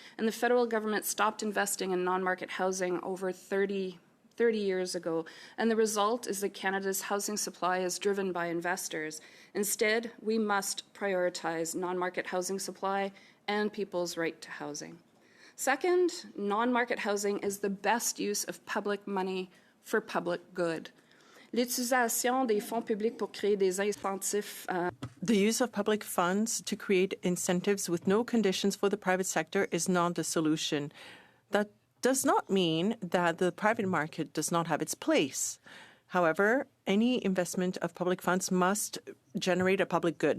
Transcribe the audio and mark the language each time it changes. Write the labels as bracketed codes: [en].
[en] And the federal government stopped investing in non-market housing over 30 years ago, and the result is that Canada's housing supply is driven by investors. Instead, we must prioritize non-market housing supply and people's right to housing. Second, non-market housing is the best use of public money for public good. [fr] L'utilisation des fonds publics pour créer des incentives. [en] The use of public funds to create incentives with no conditions for the private sector is not the solution. That does not mean that the private market does not have its place. However, any investment of public funds must generate a public good.